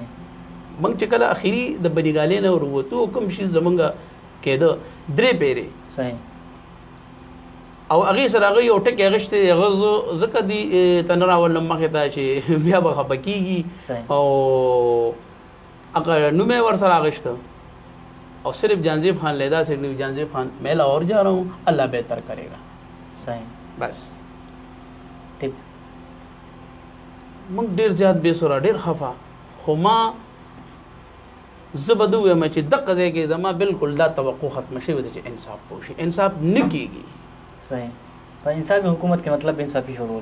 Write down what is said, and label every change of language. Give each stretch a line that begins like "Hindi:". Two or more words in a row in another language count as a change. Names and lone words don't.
Pashto: موږ چې کله اخري د بنیګالۍ نه وروتو کوم شي زمونږ کېده درې پیرې او هغې سره هغه یو ټکې اخیستی دی هغه زه ځکه دي ته نه راولم مخې ته چې بیا به خفه کېږي او هغه نوم یې ورسره اخیسته او صرف جانزیب خان لیدا سے جانزیب خان
Urdu: میں لاہور جا رہا ہوں اللہ بہتر کرے گا بس
Pashto: ټیک موږ ډیر زیات بې سوره ډیر خفه خو ما زه به ده ووایم چې دغه ځای کې زما بالکل دا توقع ختمه شوې ده چې انصاف وشي انصاف نه کېږي صحیح په انصافي حکومت کې مطلب انصافي شروع